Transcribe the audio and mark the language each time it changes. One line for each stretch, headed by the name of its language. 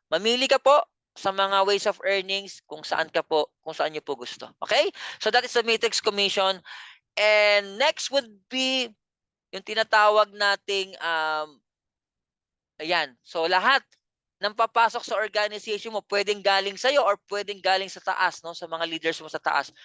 Filipino: Mamili ka po sa mga
English: ways of earnings
Filipino: kung saan niyo po gusto. Okay?
English: So that is the Matrix Commission. And next would be
Filipino: yung tinatawag nating ayan. So lahat ng papasok sa organization mo, pwedeng galing sa'yo or pwedeng galing sa taas, no? Sa mga leaders mo sa taas.